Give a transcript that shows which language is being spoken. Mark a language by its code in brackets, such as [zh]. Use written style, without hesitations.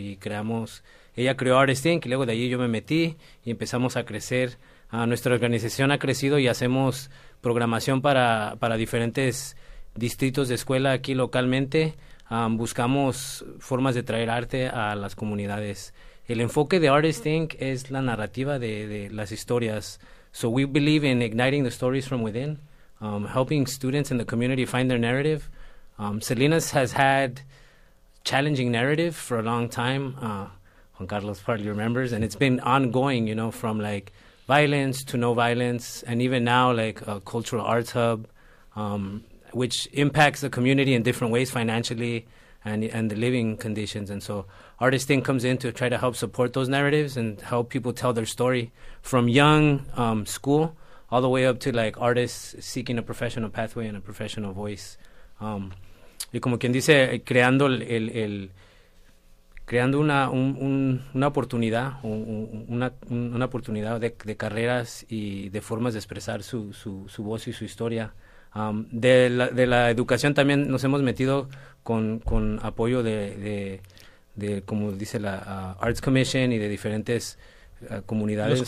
[es] Y ella creó Artist Inc., y luego de ahí yo me metí y empezamos a crecer. Nuestra organización ha crecido y hacemos programación para diferentes distritos de escuela aquí localmente. Buscamos formas de traer arte a las comunidades. El enfoque de Artist Inc. es la narrativa de las historias. [en] So we believe in igniting the stories from within, helping students in the community find their narrative. Salinas has had challenging narrative for a long time. Juan Carlos probably remembers, and it's been ongoing, you know, from like violence to no violence, and even now like a cultural arts hub, which impacts the community in different ways financially and the living conditions. And so Artist Inc comes in to try to help support those narratives and help people tell their story from young school all the way up to like artists seeking a professional pathway and a professional voice. [es] Y como quien dice, creando creando una oportunidad, una oportunidad de carreras y de formas de expresar su voz y su historia. De la educación también nos hemos metido con apoyo de como dice la Arts Commission y de diferentes comunidades.